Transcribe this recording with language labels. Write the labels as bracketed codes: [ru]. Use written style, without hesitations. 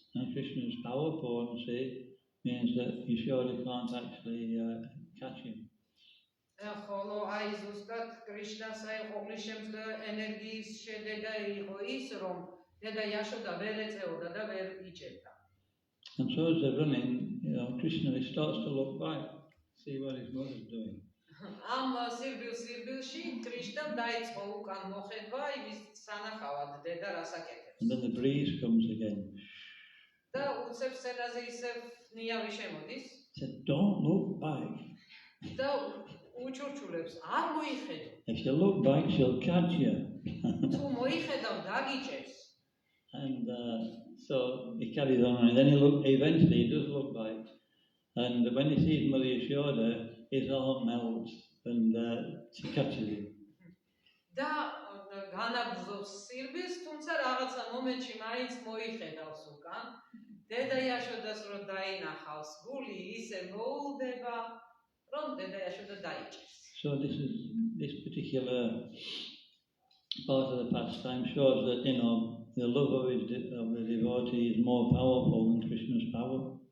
[en] And Krishna's power potency means that Yashoda can't actually catch him. [ka] ხოლო აი ზუსტად კრიშნას აი ოვლის-შემძლე ენერგიის შედეგი იყო ის, რომ დედა იაშოდა ვერ ეწეოდა და ვერ იჭერდა. [en] And so as they're running, Krishna starts to look back, see what his mother's doing. [ka] ამ სირბილში კრიშნამ დაიწყო უკან მოხედვა იმის სანახავად დედა რას აკეთებს. [en] And then the breeze comes again. [ka] და უცებ სცენაზე ისევ ნიავი შემოდის [en] He said, don't look back. [ka] და უჩურჩულებს არ მოიხედო. [en] If you look back, she'll catch you. [ka] თუ მოიხედავ დაგიჭერს. [en] And so he carries on, and then eventually he does look back. And when he sees Mother Yashoda, his heart melts, and she catches him. [ka] და განაგზობს სირბილს, თუმცა რაღაცა მომენტში მაინც მოიხედავს უკან. დედა იაშოდას რო დაინახავს, გული ისე მოულდება, რომ დედა იაშოდა დაიჭერს. [en] So this particular part of the pastime shows that the love of the devotee is more powerful than Krishna's power.